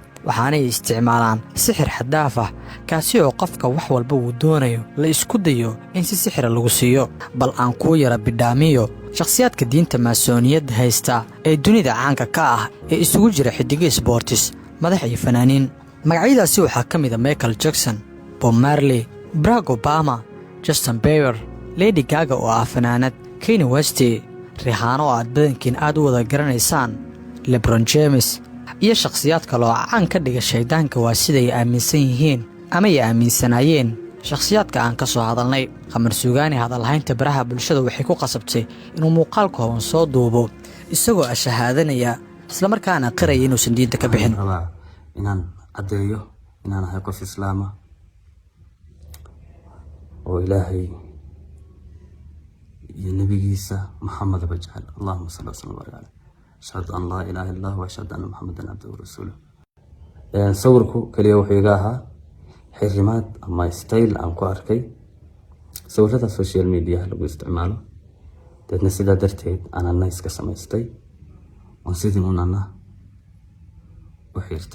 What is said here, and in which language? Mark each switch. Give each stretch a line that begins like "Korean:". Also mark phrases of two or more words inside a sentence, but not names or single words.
Somali: waxaanay isticmaalaan sixir xaddaaf ah kaasi oo qofka wax walba uu doonayo la isku dayo in si sixira lagu siiyo. bal aan kuu yara bidhaamiyo shakhsiyaadka diinta maasooniyadda haysta ee dunida caanka ka ah ee isugu jira xidiga sportis, madax iyo fanaaniin. magacyadaasi waxaa ka mid ah Michael Jackson, Bob Marley, Barack Obama, Justin Bieber, Lady Gaga oo ah fanaanad, Kanye West, Rihanna oo aad badankiin aad u wada garanaysaan, LeBron James iyo shakhsiyaad kale oo caan ka dhiga shaydaanka waa siday aaminsan yihiin ama ay aaminsanaayeen shakhsiyaadka aan ka soo hadalnay. Qamar Suugaani hadalhaynta baraha bulshada waxay ku qasabtay inuu muuqaal kooban soo duubo isagoo shahaadanaya isla markaana qiraya inuusan diinta ka bixin. inaan cadeeyo inaan ahay qof islaam ah oo Ilaahay iyo nabigiisa Muhammad bajal
Arabic: اللهم صل وسلم عليه أشهد أن لا إله إلا هو وأشهد أن محمدا عبده ورسوله.
Somali: sawirku kaliya wuxuu iga ahaa xirimaad ama style aan ku arkay sawirada
English: social media
Somali: lagu isticmaalo. dadna sidaa darteed anana iska samaystay oo sidii unana u xirtay.